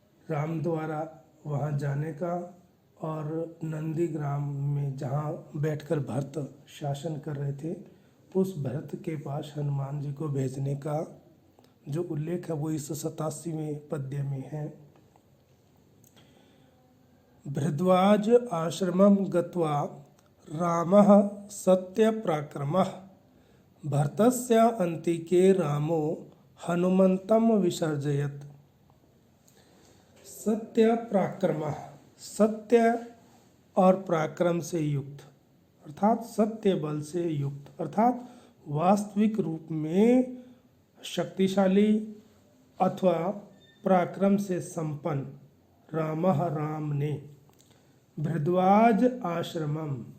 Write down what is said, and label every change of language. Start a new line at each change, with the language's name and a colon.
Hindi: राम द्वारा वहाँ जाने का और नंदीग्राम में जहाँ बैठकर भरत शासन कर रहे थे उस भरत के पास हनुमान जी को भेजने का जो उल्लेख है वो इस 87वें पद्य में है।
Sanskrit: भरद्वाज आश्रमं गत्वा रामः सत्यपराक्रमः भरतस्य अन्तिके रामो हनुमन्तं विसर्जयत्।
Hindi: सत्य पराक्रमः, सत्य और पराक्रम से युक्त अर्थात सत्य बल से युक्त अर्थात वास्तविक रूप में शक्तिशाली अथवा पराक्रम से संपन्न रामः राम ने भरद्वाज आश्रमम